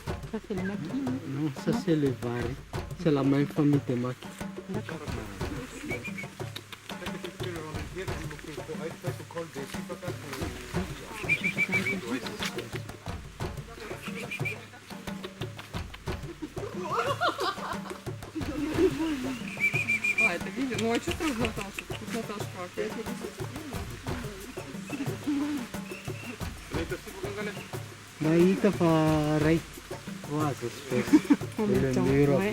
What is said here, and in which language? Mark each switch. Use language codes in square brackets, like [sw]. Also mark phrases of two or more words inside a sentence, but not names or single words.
[fr] Ça, c'est le maquis, non? Non, ça c'est le vari. C'est la même famille de maquis. D'accord. [ru] А, это видно. Ну, а что сразу Наташа? Тут Наташа опять. [fr] Daí pareil. Ouais, c'est spécial. En Le même temps, mur ouais.